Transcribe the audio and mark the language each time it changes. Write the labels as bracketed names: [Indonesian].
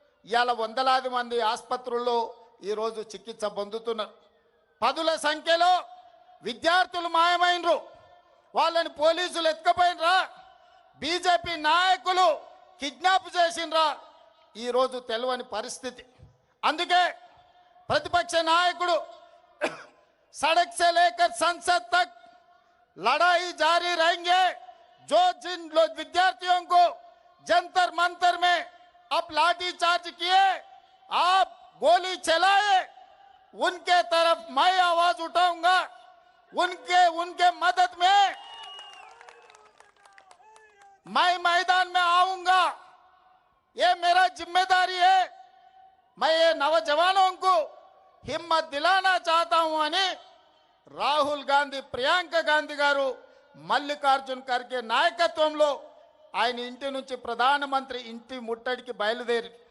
[Telugu] ఇవాళ వందలాది మంది ఆసుపత్రుల్లో ఈరోజు చికిత్స పొందుతున్నారు. పదుల సంఖ్యలో విద్యార్థులు మాయమైనరు. వాళ్ళని పోలీసులు ఎత్తుకపోయినరా, బీజేపీ నాయకులు కిడ్నాప్ చేసినరా, ఈరోజు తెలియని పరిస్థితి. అందుకే ప్రతిపక్ష నాయకుడు [Hindi] सड़क से लेकर संसद तक लड़ाई जारी रहेंगे। जो जिन लोग विद्यार्थियों को जंतर मंतर में अब लाठी चार्ज किए, आप गोली चलाए, उनके तरफ मैं आवाज उठाऊंगा, उनके मदद में मैं मैदान में आऊंगा। ये मेरा जिम्मेदारी है। मैं ये नौजवानों को हिम्मत दिलाना चाहता हूं [Telugu] అని రాహుల్ గాంధీ, ప్రియాంక గాంధీ గారు మల్లికార్జున్ ఖర్గే నాయకత్వంలో ఆయన ఇంటి నుంచి ప్రధానమంత్రి ఇంటి ముట్టడికి బయలుదేరి.